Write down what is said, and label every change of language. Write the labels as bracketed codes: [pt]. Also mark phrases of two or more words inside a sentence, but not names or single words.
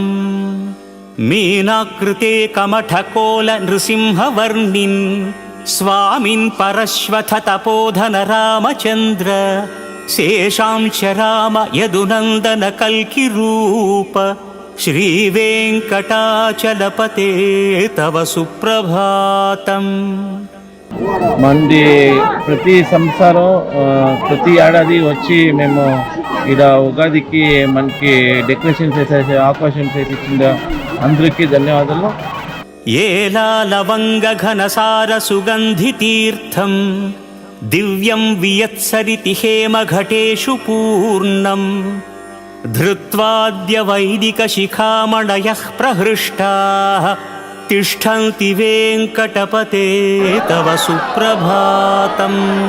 [sa] मीनाकृते कमठकोल नृसिंहवर्णिन् स्वामिन् परश्वथ तपोधन रामचन्द्र शेषांश राम यदुनन्दन कल्किरूप श्रीवेङ्कटाचलपते तव सुप्रभातम्। [te] మంది ప్రతి సంవత్సరం ప్రతి ఏడాది వచ్చి మేము ఇక్కడ ఉగాదికి మనకి డెకరేషన్ చేసే అవకాశం చేసి ఇచ్చిన అందరికీ ధన్యవాదాలు. [sa] ఏలాలవంగ ఘనసార సుగంధి తీర్థం దివ్యం వియత్సరితి హేమ ఘటేషు పూర్ణం ధృత్వాద్య వైదిక శిఖామణయః ప్రహృష్టాః తిష్టంతి వెంకటపతే తవ సుప్రభాతम्.